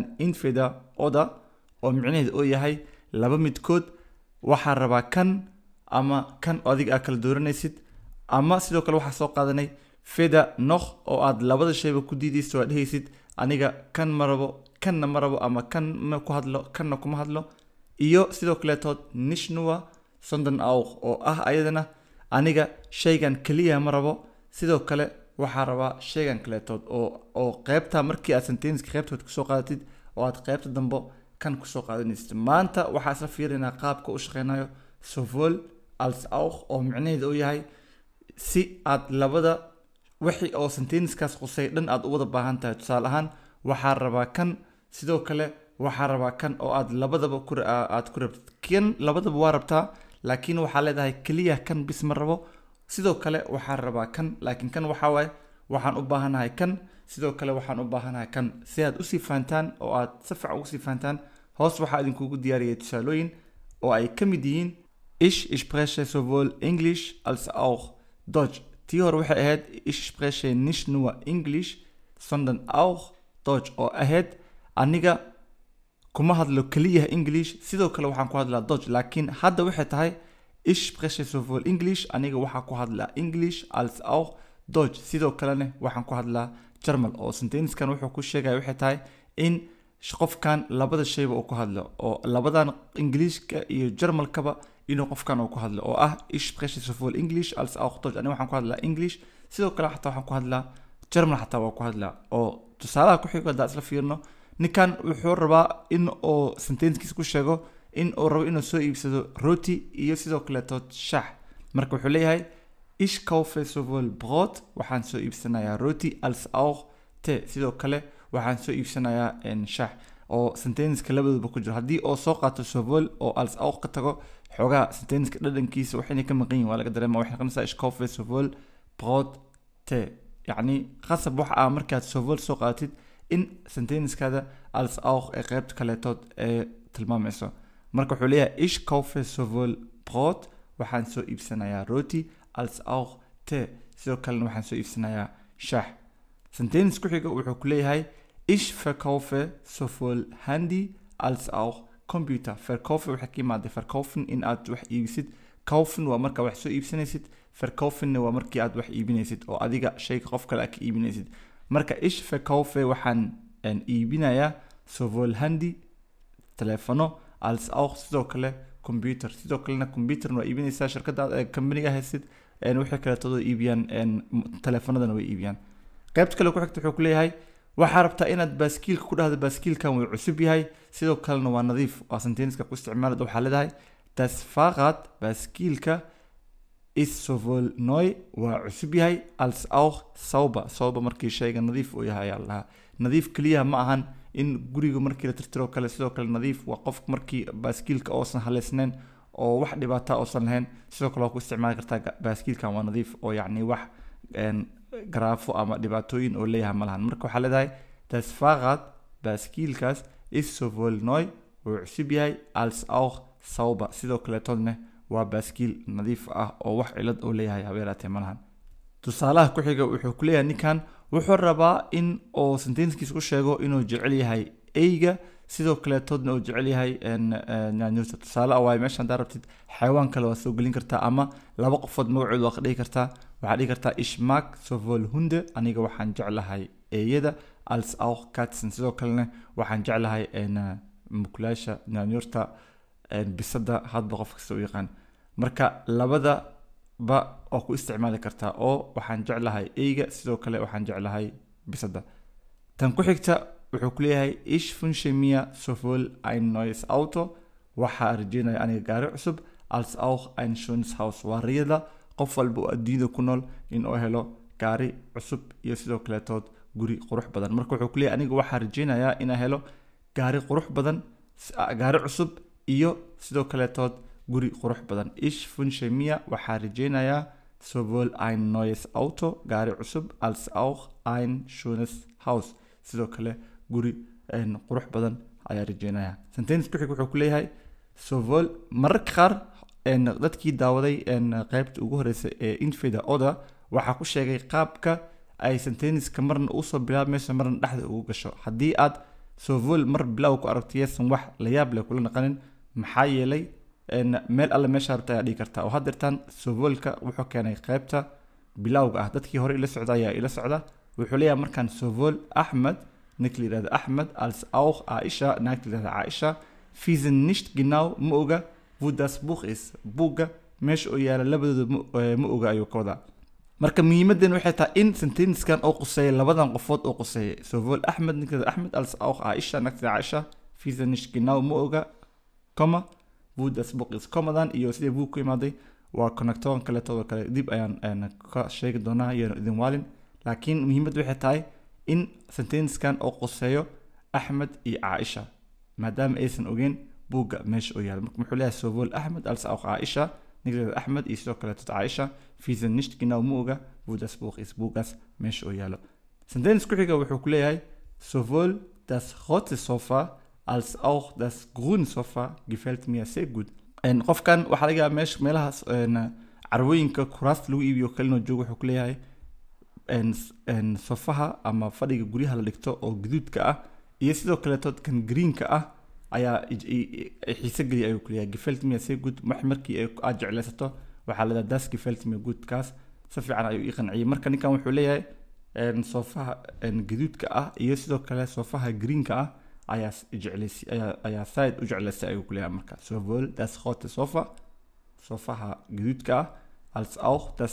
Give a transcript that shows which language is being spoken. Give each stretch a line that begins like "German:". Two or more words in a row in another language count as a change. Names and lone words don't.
German: entweder oder
Somali: oo micnaheedu uu yahay laba midkood waxa rabaa kan ama kan adiga aad kala dooranaysid ama sidoo kale waxa soo qaadanay
German: feda noch
Somali: oo aad labada shayba ku diidayso aad dhehaysid aniga kan marabo kanna marabo ama kan ma ku hadlo kanna kuma hadlo iyo sidoo kale tood
German: nicht nur sondern auch
Somali: oo ah ayadana aniga shaygan kaliya ma rabo sidoo kale waxa rabaa shaygan kale tood oo qaybta markii aad sentence qaybtood ku soo qaadatid oo aad qaybta dambe kan ku soo qaadanaysid maanta waxa isla fiirinaa qaabka u shaqeynayo
German: sowohl als auch
Somali: oo micnaheedu uu yahay si aad labada wixii oo sentence kaas qosay dhan aad u wada baahan tahay tusaale ahaan waxa rabaa kan sidoo kale waxa rabaa kan oo aad labadaba ku rabtid kan labadaba waa rabtaa laakiin waxa leedahay kaliya kan bis ma rabo sidoo kale waxa rabaa kan laakiin kan waxa way waxaan u baahanahay kan sidoo kale waxaan u baahanahay kan si aad u sii fahantaan oo aad si fiican u sii fahantaan hoos waxa idinku ugu diyaariyay tusaalooyin oo ay ka mid yihiin
German: ich spreche sowohl Englisch als auch Deutsch
Somali: tii hore waxay ahayd
German: ich spreche nicht nur Englisch sondern auch Deutsch
Somali: oo ahayd aniga kuma hadlo kaliya English sidoo kale waxaan ku hadlaa Deutsch laakiin hadda waxay tahay
German: ich spreche sowohl English
Somali: aniga waxaan ku hadlaa English
German: als auch Deutsch
Somali: sidoo kalena waxaan ku hadlaa German oo sentence-kan wuxuu ku sheegay waxay tahay in qofkan labada shayba uu ku hadlo oo labadan Englishka iyo German-kaba inuu qofkan uu ku hadlo oo ah
German: ich spreche sowohl English als auch Deutsch
Somali: aniga waxaan ku hadlaa English sidoo kale xataa waxaan ku hadlaa German xataa waa ku hadlaa oo tusaalaha ku xiga hadda isla fiirno ninkan wuxuu rabaa in oo sentence-kiisa ku sheego in uu rabo inuu soo iibsado roti iyo sidoo kale tood shaah marka wuxuu leeyahay
German: ich kaufe sowohl Brot
Somali: waxaan soo iibsanayaa roti
German: als auch Tee
Somali: sidoo kale waxaan soo iibsanayaa shaah oo sentence-ka labadaba ku jiro haddii oo soo qaato sowohl oo
German: als auch
Somali: ka tago xogaa sentence-ka dhadhankiisa waxayna ka maqan yihiin waa laga dareemaa waxay noqonaysaa
German: ich kaufe sowohl Brot Tee
Somali: yacni qasab waxa markaad sowohl soo qaadatid in sentence-kada
German: als auch
Somali: ee qaybta kaleetood ee tilmaamayso marka wuxuu leeyahay
German: ich kaufe sowohl Brot
Somali: waxaan soo iibsanayaa roti
German: als auch Tee
Somali: sidoo kalena waxaan soo iibsanayaa shaah sentence ku xiga wuxuu ku leeyahay
German: ich verkaufe sowohl Handy als auch Computer
Somali: verkaufe waxa ka yimaada verkaufen in aad wax iibsid kaufen waa marka wax soo iibsanaysid verkaufen waa markii aad wax iibinaysid oo adiga shay qof kale ka iibinaysid marka
German: ich verkaufe
Somali: waxaan iibinayaa
German: sowohl Handy
Somali: telefono
German: als auch
Somali: sidoo kale computer sidoo kalena computer waa iibinaysaa shirkadda company-ga haysid wixii kale todo iibiyaan telefonadana way iibiyaan qaybta kale ku xigta wuxuu ku leeyahay waxa rabtaa inaad baaskiilka ku dhahdo baaskiilkan wuu cusub yahay sidoo kalena waa nadiif waa sentence-ka ku isticmaalada waxaa leedahay
German: das Fahrrad
Somali: baaskiilka
German: ist sowohl neu
Somali: waa cusub yahay
German: als auch sauber
Somali: markii shayga nadiif uu yahay Allah nadiif kaliya ma ahan in guriga markii la tirtiro kale sidoo kale nadiif waa qof markii baaskiilka oosan haleysnayn oo wax dhibaato oosan lahayn sidoo kale ku isticmaali kartaa baaskiilkan waa nadiif oo yacni wax garaafo ama dhibaatooyin oo leeyahay malahan marka waxaa leedahay
German: das Fahrrad
Somali: baaskiilkaas
German: ist sowohl neu
Somali: wuu cusub yahay
German: als auch sauber
Somali: sidoo kale toodne waa baaskiil nadiif ah oo wax cilad oo leeyahay habeeraatee malahan tusaalaha ku xiga wuxuu ku leeyahay ninkan wuxuu rabaa in oo sentence-kiisa ku sheego inuu jecel yahay eyga sidoo kale toodna uu jecel yahay nyaanyuurta tusaale ah waay meeshan haddaad rabtid xayawaan kale waa soo gelin kartaa ama laba qofood magacood waa ka dhihi kartaa waxaa dhihi kartaa
German: ich mag sowohl Hunde
Somali: aniga waxaan jeclahay eeyada
German: als auch Katzen
Somali: sidoo kalena waxaan jeclahay mukulaasha nyaanyuurta bisada hadba qof kasta u yaqaan marka labada ba oo ku isticmaali kartaa oo waxaan jeclahay eyga sidoo kale waxaan jeclahay bisada tan ku xigta wuxuu ku leeyahay
German: ich wünsche mir sowohl ein neues Auto
Somali: waxaa rajeynaya aniga gaari cusub
German: als auch ein schönes
Somali: Haus waa riyada qof walba oo adduunyada ku nool in uu helo gaari cusub iyo sidoo kale tood guri qurux badan marka wuxuu ku leeyahay aniga waxaa rajeynayaa inaan helo gaari qurux badan gaari cusub iyo sidoo kale tood guri qurux badan
German: ich wünsche mir
Somali: waxaa rajeynayaa
German: sowohl ein neues Auto
Somali: gaari cusub
German: als auch ein schönes Haus
Somali: sidoo kale guri qurux badan ayaa rajeynaya sentence ku xig wuxuu ku leeyahay sowohl mararka qaar dadkii daawaday qaybta ugu horeysay ee infida order waxaa ku sheegay qaabka ay sentence-ka marna u soo bilaabmayso marna dhexda ugu gasho haddii aad sowohl mar bilow ku aragtiyaysan wax la yaab leh kula naqanin maxaa yeelay meel alle meesha rabta ayaa dhigi kartaa oo haddeertaan sowohlka wuxuu keenay qaybta bilowga ah dadkii hore ila socda ayaa ila socda wuxuu leeyahay markaan sowohl Ahmed ninka la yidhahdo Ahmed
German: als auch
Somali: Aisha naagta la yidhahdo Aisha
German: wissen nicht genau
Somali: ma oga
German: wo das Buch ist
Somali: buugga meesha oo yaala labadooda ma oga ayuu ka wadaa marka muhiimadan waxay tahay in sentence-kan oo quseeya labadan qofood oo quseeya sowohl Ahmed ninka la yidhahdo Ahmed
German: als auch
Somali: Aisha naagta la Aisha
German: wissen nicht genau
Somali: ma oga comma
German: wo das Buch ist
Somali: commadan iyo sidii buug ku imaaday waa Konnektoren kale todo kale dib ayaan ka sheegi doonaa iyo idin waalin laakiin muhiimaddu waxay tahay in sentence-kan oo quseeyo Ahmed iyo Aisha maadaama aysan ogeyn buugga meesha oo yaala marka wuxuu leeyahay
German: sowohl Ahmed als auch Aisha
Somali: ninka Ahmed iyo sidoo kale tot Aisha
German: wissen nicht genau
Somali: ma oga
German: wo das Buch ist
Somali: buuggaas meesha oo yaalo sentence ku xiga wuxuu ku leeyahay
German: sowohl das rote Sofa als auch das grüne Sofa gefällt mir sehr gut
Somali: qofkan waxa laga yaabaa meelahaas carwooyinka kuraasta lagu iibiyo kalino joogo wuxuu ku leeyahay sofaha ama fadhiga guryaha la dhigto oo gaduudka ah iyo sidoo kale toodkan greenka ah ayaa xiise geliya ayuu ku leeyahay
German: gefällt mir sehr gut
Somali: markii aad jeclaysato waxaa la
German: das gefällt mir gut
Somali: kaas si fiican ayuu ii qanciyay marka ninkan wuxuu leeyahay sofaha gaduudka ah iyo sidoo kale sofaha greenka ah ayaa side u jeclaysay ayuu ku leeyahay marka
German: sowohl das rote Sofa
Somali: sofaha gaduudka ah
German: als auch das